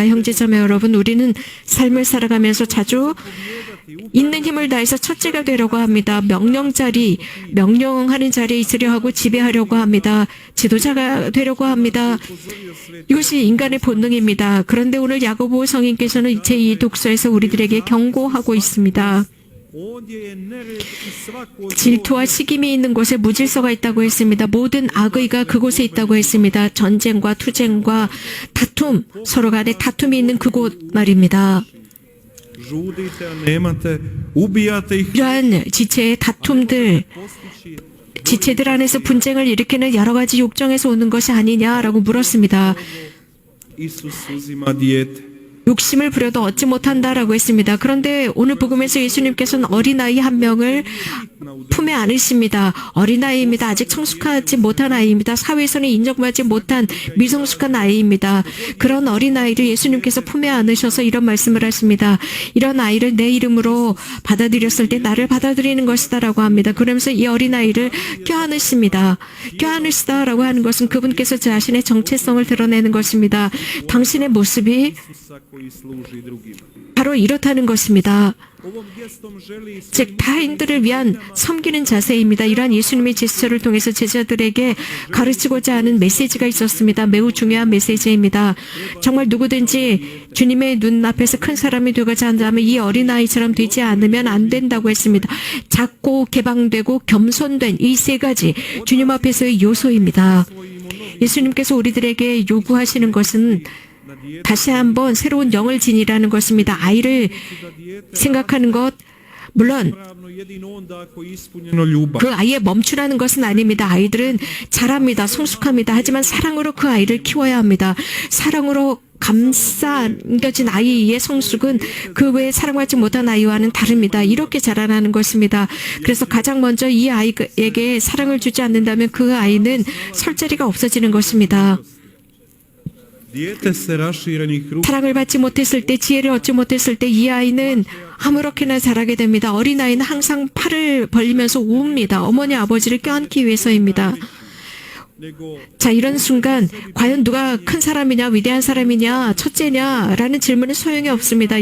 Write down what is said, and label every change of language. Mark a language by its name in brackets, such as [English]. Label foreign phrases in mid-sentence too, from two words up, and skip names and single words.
[Korean] 형제자매 여러분, 우리는 삶을 살아가면서 자주 있는 힘을 다해서 첫째가 되려고 합니다. 명령하는 자리에 있으려 하고 지배하려고 합니다. 지도자가 되려고 합니다. 이것이 인간의 본능입니다. 그런데 오늘 야고보 성인께서는 제2 독서에서 우리들에게 경고하고 있습니다. [Croatian] Ovdje je nered i svako [Korean] 질투와 시김이 있는 곳에 무질서가 있다고 했습니다. 모든 악의가 그곳에 있다고 했습니다. 전쟁과 투쟁과 다툼, 서로 간에 다툼이 있는 그곳 말입니다. [Croatian] žudite, a nemate, ubijate ih, [Korean] 이러한 지체의 다툼들, [Croatian] postići [Korean] 지체들 안에서 분쟁을 일으키는 여러 가지 욕정에서 오는 것이 아니냐라고 물었습니다. [Croatian] Isus uzima dijete. [Korean] 욕심을 부려도 얻지 못한다라고 했습니다. 그런데 오늘 복음에서 예수님께서는 어린아이 한 명을 품에 안으십니다. 어린아이입니다. 아직 성숙하지 못한 아이입니다. 사회에서는 인정받지 못한 미성숙한 아이입니다. 그런 어린아이를 예수님께서 품에 안으셔서 이런 말씀을 하십니다. 이런 아이를 내 이름으로 받아들였을 때 나를 받아들이는 것이다 라고 합니다. 그러면서 이 어린아이를 껴안으십니다. 껴안으시다라고 하는 것은 그분께서 자신의 정체성을 드러내는 것입니다. 당신의 모습이 [Croatian] Isusa koji služi drugima. [Korean] 바로 이렇다는 것입니다. [Croatian] Ovom gestom želi [Korean] 즉 타인들을 위한 섬기는 자세입니다. 이러한 예수님의 제스처를 통해서 제자들에게 가르치고자 하는 메시지가 있었습니다. 매우 중요한 메시지입니다. 정말 누구든지 주님의 눈앞에서 큰 사람이 되고자 한다면 이 어린아이처럼 되지 않으면 안 된다고 했습니다. 작고 개방되고 겸손된 이 세 가지 주님 앞에서의 요소입니다. 예수님께서 우리들에게 요구하시는 것은 다시 한번 새로운 영을 지니라는 것입니다. 아이를 생각하는 것, 물론 [Croatian] pravno jedino onda ako je ispunjeno ljubav. [Korean] 그 아이에 멈추라는 것은 아닙니다. 아이들은 잘합니다. 성숙합니다. 하지만 사랑으로 그 아이를 키워야 합니다. 사랑으로 감싸겨진 아이의 성숙은 그 외에 사랑받지 못한 아이와는 다릅니다. 이렇게 자라나는 것입니다. 그래서 가장 먼저 이 아이에게 사랑을 주지 않는다면 그 아이는 설 자리가 없어지는 것입니다. [Croatian] Dijete se raširenih ruku [Korean] 사랑을 받지 못했을 때, 지혜를 얻지 못했을 때 이 아이는 아무렇게나 자라게 됩니다. 어린아이는 항상 팔을 벌리면서 웁니다. 어머니 아버지를 껴안기 위해서입니다. [Croatian] nego [Korean] 자, 이런 순간 과연 누가 큰 사람이냐, 위대한 사람이냐, 첫째냐라는 질문은 소용이 없습니다.